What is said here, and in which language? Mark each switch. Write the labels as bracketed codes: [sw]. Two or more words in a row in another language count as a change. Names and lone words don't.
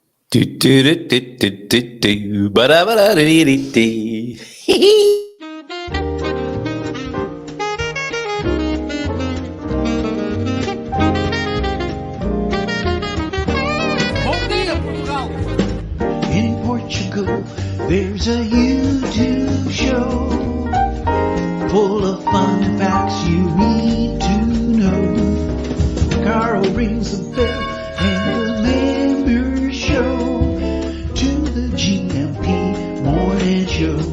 [pt] Do, do, do, do, do, do, do. Ba-da-ba-da-dee-dee-dee. Bom dia, Portugal! [en] In Portugal, there's a YouTube show full of fun facts you need to know. Carl rings the bell and the members show to the GMP morning show.